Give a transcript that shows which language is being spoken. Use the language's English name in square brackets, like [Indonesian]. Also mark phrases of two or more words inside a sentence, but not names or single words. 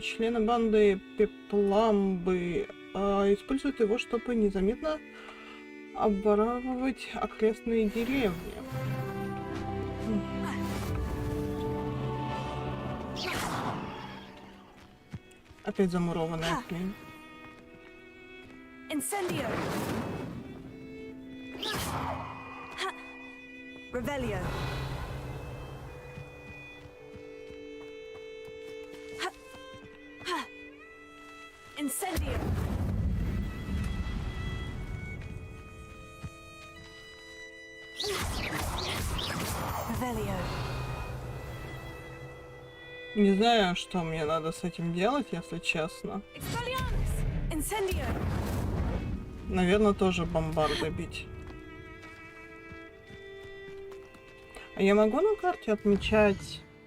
[Russian] Члены банды Пепламбы используют его, чтобы незаметно обворовывать окрестные деревни. Опять замурованная хрень. Incendio. Revelio. Incendio. Revelio. Не знаю, что мне надо с этим делать, если честно. Incendio. Наверное, тоже бомбарды бить. А я могу на карте отмечать...